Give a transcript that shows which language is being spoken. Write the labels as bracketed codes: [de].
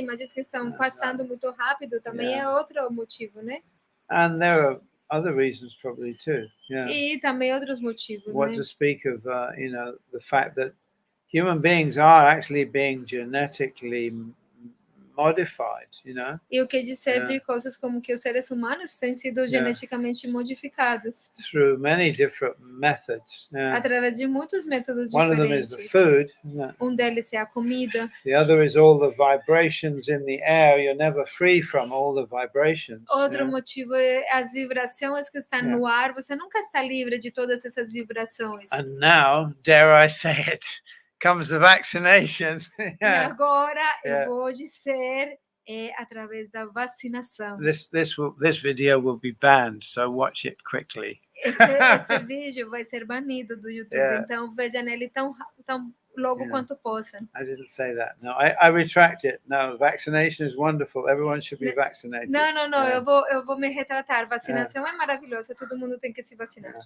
[pt] Imagens que estão passando muito rápido também é outro motivo, né? [en] And there are other reasons probably too. [pt] E também outros motivos. [en] What to speak of, the fact that human beings are actually being genetically modified, you know. [pt] E o que dizer de coisas como que os seres humanos têm sido geneticamente modificados [en] through many different methods. [pt] através de muitos métodos [en] One of them is [pt] diferentes. [en] the food, isn't it? [pt] Deles é a comida. [en] The other is all the vibrations in the air. You're never free from all the vibrations. [pt] Outro motivo é as vibrações que estão no ar. Você nunca está livre de todas essas vibrações. [en] And now, dare I say it, comes the vaccination. [pt] E agora eu vou dizer através da vacinação. [en] This video will be banned, so watch it quickly. [pt] Este vídeo vai ser banido do YouTube, então veja nele tão logo quanto possam. [en] I didn't say that. No, I retract it. No, vaccination is wonderful. Everyone should be vaccinated. [pt] Não, eu vou me retratar. Vacinação é maravilhosa, todo mundo tem que se vacinar.